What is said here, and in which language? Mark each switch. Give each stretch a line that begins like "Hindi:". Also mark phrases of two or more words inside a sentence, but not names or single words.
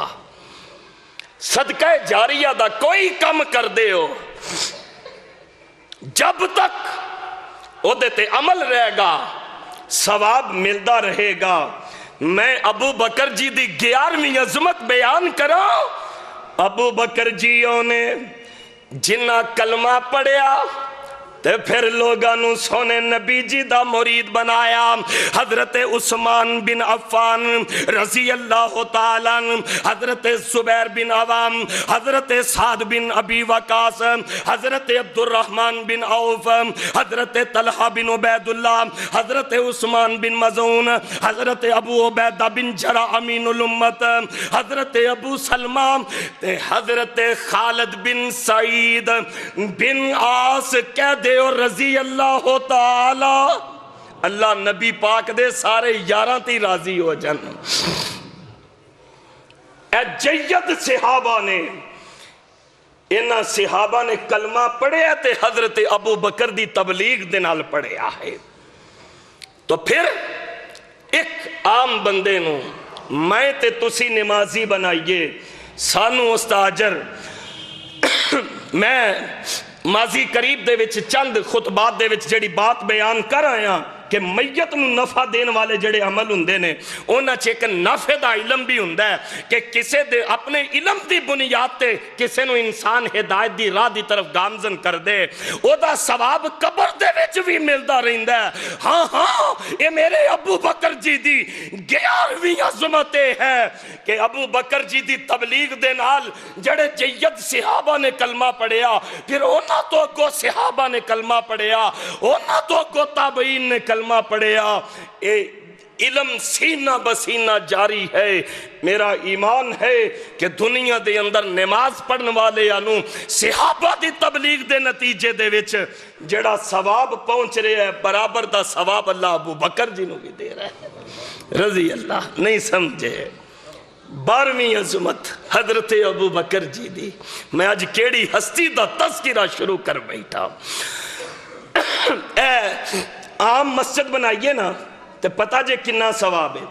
Punjabi: صدقہ جاریہ دا کوئی کم کر دے ہو جب تک وہ دیتے عمل رہے گا ثواب ملدا رہے گا. میں ابو بکر جی دی 11ویں عظمت بیان کرا. ابو بکر جیوں نے جنہ کلمہ پڑھیا تے پھر لوگانو سونے نبی جی دا مرید بنایا. حضرت عثمان بن عفان
Arabic: رضی اللہ تعالیٰ،
Punjabi: حضرت زبیر بن عوام، حضرت سعد بن ابی وقاص، حضرت عبد الرحمن بن عوف، حضرت طلحہ بن عبید اللہ، حضرت عثمان بن مظعون، حضرت ابو عبیدہ بن جرح امین الامت، حضرت ابو سلمہ، حضرت خالد بن سعید بن عاص کہہ دے اور
Arabic: رضی اللہ تعالی.
Punjabi: اللہ نبی پاک دے سارے یاراں تی راضی ہو جن. اے جید صحابہ نے، انہاں صحابہ نے کلمہ پڑھیا تے حضرت ابو بکر دی تبلیغ دے نال پڑھیا ہے. تو پھر ایک عام بندے نو میں تے تسی نمازی بنائیے، سانو استاجر میں ماضی قریب دے وچ چند خطبات دے وچ جڑی بات بیان کر آیا کہ میت نو نفع دین والے جڑے عمل ہوندے نے انہاں چ ایک نفع دا علم بھی ہوندا ہے کہ کسے دے اپنے علم دی بنیاد تے کسے نو انسان ہدایت دی راہ دی طرف گامزن کر دے او دا ثواب قبر دے وچ بھی ملدا رہندا ہے. ہاں ہاں اے میرے ابو بکر جی دی 11ویں عظمت ہے کہ ابو بکر جی دی تبلیغ دے نال جڑے جید صحابہ نے کلمہ پڑھیا، پھر انہاں تو اگوں صحابہ نے کلمہ پڑھیا، انہاں تو اگوں تابعین نے کلمہ پڑھیا. اے علم سینہ بسینہ جاری ہے. میرا ایمان ہے کہ دنیا دے اندر نماز پڑھن والے انو صحابہ دی تبلیغ دے نتیجے دے وچ جڑا ثواب پہنچ رہے ہے برابر دا ثواب اللہ ابو بکر جی نو بھی دے رہا ہے
Arabic: رضی اللہ.
Punjabi: نہیں سمجھے 12ویں عظمت حضرت ابو بکر جی دی. میں آج کیڑی ہستی دا تذکرہ شروع کر بیٹھا. اے عام مسجد بنائیے نا تو پتہ جے کنا ثواب ہے.